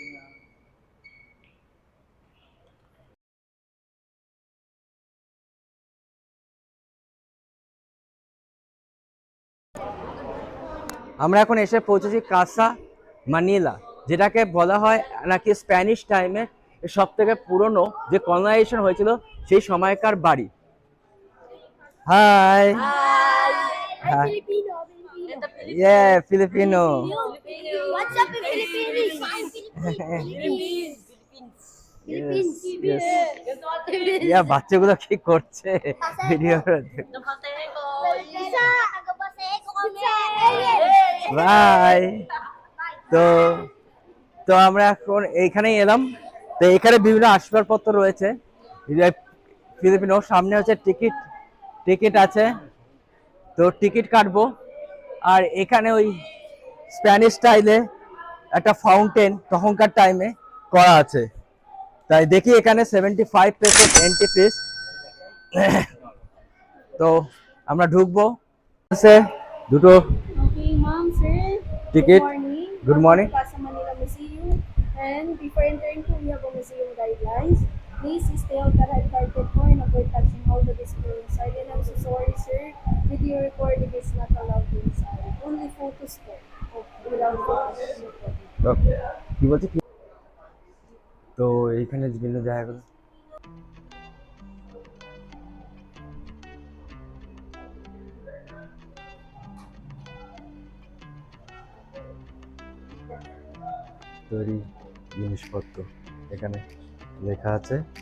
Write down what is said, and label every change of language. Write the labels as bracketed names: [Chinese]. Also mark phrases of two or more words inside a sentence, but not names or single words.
[Bangla] আমরা এখন এসে পৌঁছেছি কাসা মানিলা, যেটাকে বলা হয় নাকি [English] Spanish time [Bangla] সব থেকে পুরনো যে কলোনাইজেশন হয়েছিল সেই সময়কার বাড়ি। [English] হাই। I'm Hi. Filipino. Yeah, Filipino. What's up in Philippines? Philippines. Yes, yes. Yeah, [Bangla] বাচ্চাগুলো কি করছে ভিডিও? [Filipino] Isa, taga-Baseco kami. [Bangla] বাই। তো তো আমরা এখন এইখানেই এলাম। তো এখানে বিভিন্ন আসবাবপত্র রয়েছে ফিলিপিনো। সামনে হচ্ছে টিকিট, টিকিট আছে, তো টিকিট কাটবো। আর এখানে ওই [English] Spanish style [Bangla] একটা ফাউন্টেন তখনকার টাইমে করা আছে। তাই দেখি এখানে 75 পেসো [English] entry fees. [Bangla] তো আমরা ঢুকবো। দুটো [English] Okay, ma'am, sir. Ticket. Good morning. Good morning. Welcome to Casa Manila Museum. And before entering po, we have a museum guidelines. Please stay out the red carpet po and avoid touching all the displays inside. And I'm so sorry, sir. Video recording is not allowed inside. Only photos po. Without photos. [Bangla] ওকে, কি বলছে কি? তো এইখানে বিভিন্ন জায়গাগুলো তৈরি জিনিসপত্র এখানে লেখা আছে।